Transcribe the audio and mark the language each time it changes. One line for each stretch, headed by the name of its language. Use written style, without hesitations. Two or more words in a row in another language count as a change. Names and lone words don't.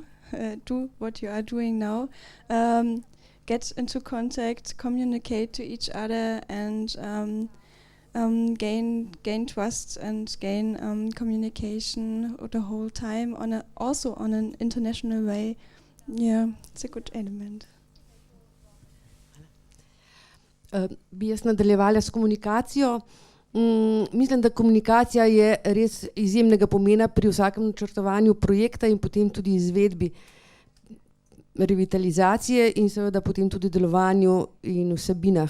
English: Do what you are doing now. Get into contact, communicate to each other, and gain trust and gain communication the whole time also on an international way. Yeah, it's a good element.
Slovenian: Bi jaz nadaljevala s komunikacijo. Mislim, da komunikacija je res izjemnega pomena pri vsakem načrtovanju projekta in potem tudi izvedbi revitalizacije in seveda potem tudi delovanju in vsebinah.